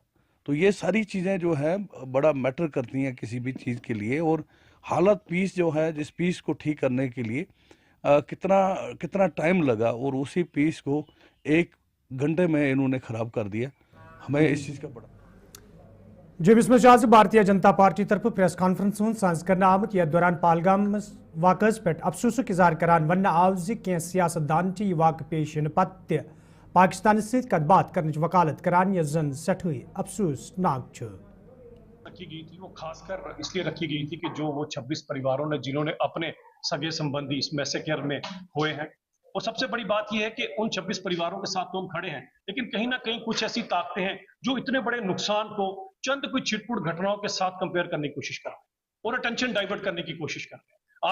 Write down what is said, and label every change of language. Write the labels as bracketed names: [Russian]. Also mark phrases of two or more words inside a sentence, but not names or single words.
[Hindi] तो ये सारी चीज़ें जो है बड़ा मैटर करती हैं किसी भी चीज़ के लिए, और हालत पीस जो है, जिस पीस को ठीक करने के लिए कितना टाइम लगा, और उसी पीस को 1 घंटे में इन्होंने ख़राब कर दिया। हमें इस चीज़ का बड़ा [Kashmiri] जमिस मज आज भारतीय जनता पार्टी तरफ [English] press conference [Kashmiri] साज कर आमुत, यथ दौरान पहलगाम वाक़स पे अफसोसुक इज़हार करान वन आव ज सियासतदान वाक़ पेश इन पत्ते पाकिस्तान सत कत बात करने वकालत करान, यह जन सठई अफसोसनाक [Hindi] रखी गई थी। वो खासकर इसलिए रखी गई थी कि जो वो 26 परिवारों ने, जिन्होंने अपने सगे संबंधी इस मैसेकर में हुए हैं, और सबसे बड़ी बात यह है कि उन 26 परिवारों के साथ तो हम खड़े हैं, लेकिन कहीं ना कहीं कुछ ऐसी ताकतें हैं जो इतने बड़े नुकसान को चंद कोई छिटपुट घटनाओं के साथ कंपेयर करने की कोशिश कर रहे हैं और [English] attention divert [Hindi] करने की कोशिश कर रहे हैं।